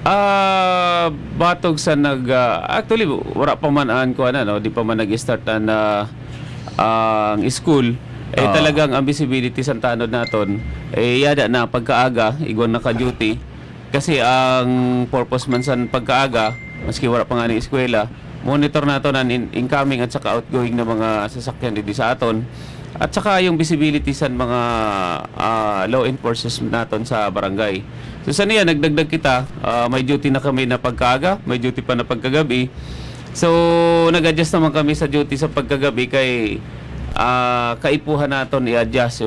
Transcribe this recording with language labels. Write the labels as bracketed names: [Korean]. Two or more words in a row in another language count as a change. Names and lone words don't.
[Bikol] Batog sa actually wala pa man ko di pa man nag-start ang school. Talagang ang visibility sa tanod naton yada na pagkaaga igwan naka-duty, kasi ang purpose man sa pagkaaga, maski wala pa nga ni eskwela, monitor naton ang incoming at saka outgoing na mga sasakyan dito sa aton, at saka yung visibility sa mga [English] law enforcement [Bikol] naton sa barangay. So sa niya nagdagdag kita, may duty na kami na pagkaaga, may duty pa na pagkagabi. So nag-adjust naman kami sa duty sa pagkagabi kay kaipuhan naton i-adjust.